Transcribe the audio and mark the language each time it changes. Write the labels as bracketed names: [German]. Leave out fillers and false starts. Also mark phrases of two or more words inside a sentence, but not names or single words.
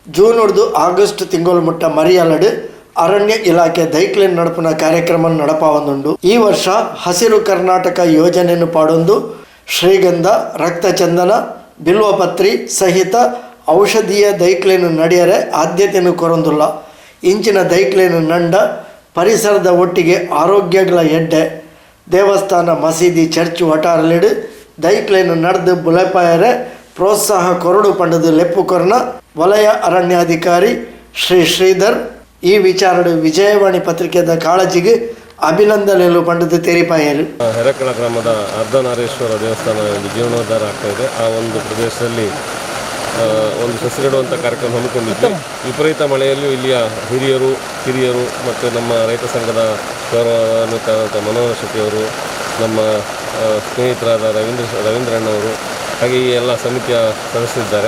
[Tulu] ಜೂನ್ ಆಗಸ್ಟ್ ತಿಂಗಳು ಮುಟ್ಟ ಮರಿಯಲಡು ಅರಣ್ಯ ಇಲಾಖೆ ದೈಕ್ಲೇನ್ ನಡುಪುನ ಕಾರ್ಯಕ್ರಮ ನಡಪಾವೊಂದುಂಡು. ಈ ವರ್ಷ ಹಸಿರು ಕರ್ನಾಟಕ ಯೋಜನೆಯನ್ನು ಪಾಡೊಂದು ಶ್ರೀಗಂಧ, ರಕ್ತಚಂದನ, ಬಿಲ್ವಪತ್ರಿ ಸಹಿತ ಔಷಧೀಯ ದೈಕ್ಲೇನು ನಡೆಯರೆ ಆದ್ಯತೆಯನ್ನು ಕೊರೊಂದುಲ್ಲ. ಇಂಚಿನ ದೈಕ್ಲೇನು ನಂಡ ಪರಿಸರದ ಒಟ್ಟಿಗೆ ಆರೋಗ್ಯಗಳ ಎಡ್ಡೆ ದೇವಸ್ಥಾನ ಮಸೀದಿ ಚರ್ಚ್ ಒಟಾರಲಿಡು ದೈಕ್ಲೇನು ನಡೆದು ಬುಲೆಪಾಯರೆ ಪ್ರೋತ್ಸಾಹ ಕೊರಡು ಪಂಡದು ಲೆಪ್ಪುಕೊರ್ನ ವಲಯ ಅರಣ್ಯಾಧಿಕಾರಿ ಶ್ರೀಧರ್ ಈ ವಿಚಾರಡು ವಿಜಯವಾಣಿ ಪತ್ರಿಕೆದ ಕಾಳಜಿಗೆ ಅಭಿನಂದನೆಗಳು ಪಂಡದು ತೆರಿಪಾಯರು. [Kannada] ಹೆರಕಳ ಗ್ರಾಮದ ಅರ್ಧನಾರೀಶ್ವರ ದೇವಸ್ಥಾನ ಜೀರ್ಣೋದ್ಧಾರ ಆಗ್ತಾ ಇದೆ. ಆ ಒಂದು ಪ್ರದೇಶದಲ್ಲಿ ಒಂದು ಸಸಿ ನೆಡುವಂಥ ಕಾರ್ಯಕ್ರಮ ಹಮ್ಮಿಕೊಂಡಿದ್ವಿ. ವಿಪರೀತ ಮಳೆಯಲ್ಲೂ ಇಲ್ಲಿಯ ಹಿರಿಯರು ಮತ್ತು ನಮ್ಮ ರೈತ ಸಂಘದ ಗೌರವಾನ್ವಿತ ಮನೋಹರ್ ಶೆಟ್ಟಿಯವರು, ನಮ್ಮ ಸ್ನೇಹಿತರಾದ ರವೀಂದ್ರಣ್ಣವರು, ಹಾಗೆ ಈ ಎಲ್ಲ ಸಮಿತಿಯ ಸದಸ್ಯರಿದ್ದಾರೆ.